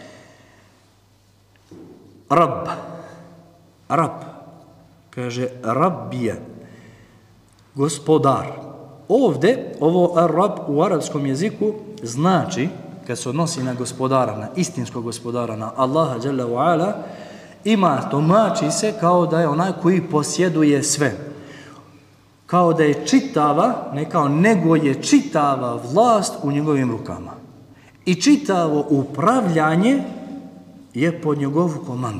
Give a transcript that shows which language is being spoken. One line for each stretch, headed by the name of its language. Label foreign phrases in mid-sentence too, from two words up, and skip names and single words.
Bosnian: Rab. Kaže Rabbija. Gospodar. Ovdje, ovo Rab u arapskom jeziku znači, kad se odnosi na gospodara, na istinskog gospodara, na Allaha
Arabic: جل وعلا,
Bosnian: tumači se kao da je onaj koji posjeduje sve. Kao da je čitava, nego je čitava vlast u njegovim rukama. I čitavo upravljanje je pod njegovu komandu.